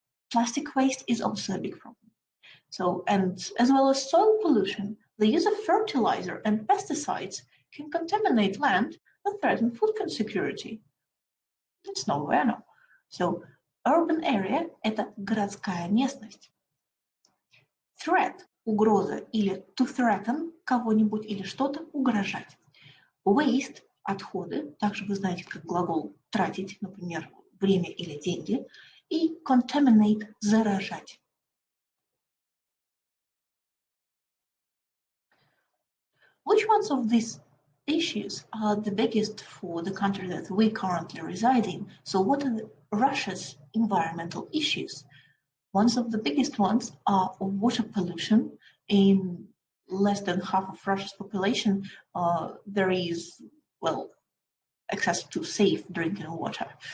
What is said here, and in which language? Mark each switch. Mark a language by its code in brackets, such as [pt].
[en] Plastic waste is also a big problem. So, and as well as soil pollution, the use of fertilizer and pesticides can contaminate land and threaten food security. That's nowhere now. [ru] So, urban area – это городская местность. Threat – угроза или to threaten кого-нибудь или что-то угрожать. Waste – отходы, также вы знаете как глагол тратить, например, время или деньги. И contaminate – заражать. [en] Which ones of these issues are the biggest for the country that we currently reside in? So what are Russia's environmental issues? One of the biggest ones are water pollution. In less than half of Russia's population, there is, access to safe drinking water.